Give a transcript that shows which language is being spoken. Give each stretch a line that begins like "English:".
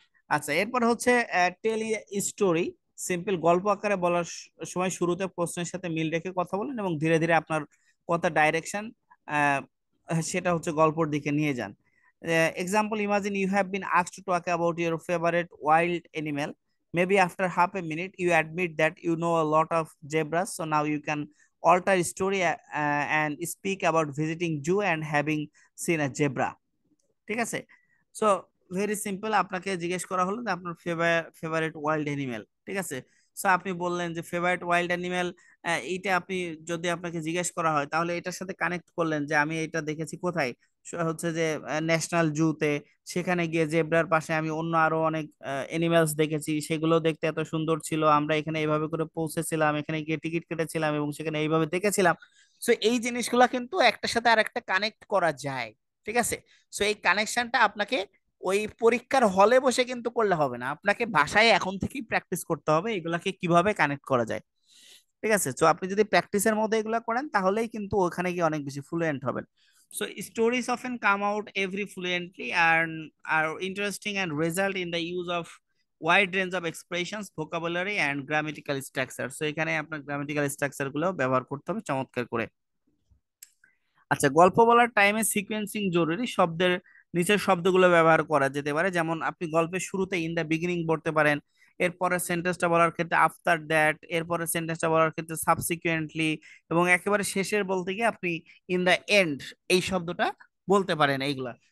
Bangla: আচ্ছা, এরপর হচ্ছে টেল স্টোরি। সিম্পল গল্প আকারে বলার সময় শুরুতে প্রশ্নের সাথে মিল রেখে কথা বলেন এবং ধীরে ধীরে আপনার কথা ডাইরেকশন সেটা হচ্ছে গল্পের দিকে নিয়ে যান।
English: Example, imagine you have been asked to talk about your favourite wild animal. Maybe after half a minute, you admit that you know a lot of zebras. So now you can alter story and speak about visiting zoo and having seen a zebra.
Bangla: ঠিক আছে।
English: so very simple,
Bangla: আপনাকে জিজ্ঞেস করা হলো যে আপনার favourite wild animal. ঠিক আছে। সো আপনি বললেন যে ফেভারিট ওয়াইল্ড অ্যানিমেল, এইটা আপনি যদি আপনাকে জিজ্ঞেস করা হয়, তাহলে এটার সাথে কানেক্ট করলেন যে আমি এটা দেখেছি কোথায়, হচ্ছে যে ন্যাশনাল জুতে। সেখানে গিয়ে জেব্রার পাশে আমি অন্য আরো অনেক অ্যানিমেলস দেখেছি, সেগুলো দেখতে এত সুন্দর ছিল, আমরা এখানে এইভাবে করে পৌঁছেছিলাম, এখানে গিয়ে টিকিট কেটেছিলাম এবং সেখানে এইভাবে দেখেছিলাম। সো এই জিনিসগুলা কিন্তু একটার সাথে আর একটা কানেক্ট করা যায়। ঠিক আছে। সো এই কানেকশনটা আপনাকে ওই পরীক্ষার হলে বসে কিন্তু করলে হবে না, আপনাকে বাসায় এখন থেকেই প্র্যাকটিস করতে হবে এগুলাকে কিভাবে কানেক্ট করা যায়। ঠিক আছে। তো আপনি যদি প্র্যাকটিসের মধ্যে এগুলো করেন, তাহলেই কিন্তু ওখানে গিয়ে অনেক বেশি ফ্লুয়েন্ট হবেন।
English: So stories often come out every fluently and are interesting and result in the use of wide range of expressions, vocabulary and grammatical structure.
Bangla: So এখানে আপনার গ্রামাটিক্যাল স্ট্রাকচার গুলো ব্যবহার করতে হবে চমৎকার করে। আচ্ছা, গল্প বলার টাইমে সিকোয়েন্সিং জরুরি। শব্দের নিচের শব্দগুলো ব্যবহার করা যেতে পারে, যেমন আপনি গল্পের শুরুতে ইন দ্য বিগিনিং বলতে পারেন, এরপরে সেন্টেন্সটা বলার ক্ষেত্রে আফটার দ্যাট, এরপরে সেন্টেন্সটা বলার ক্ষেত্রে সাবসিকুয়েন্টলি, এবং একেবারে শেষের বলতে গিয়ে আপনি ইন দ্য এন্ড এই শব্দটা বলতে পারেন এইগুলা।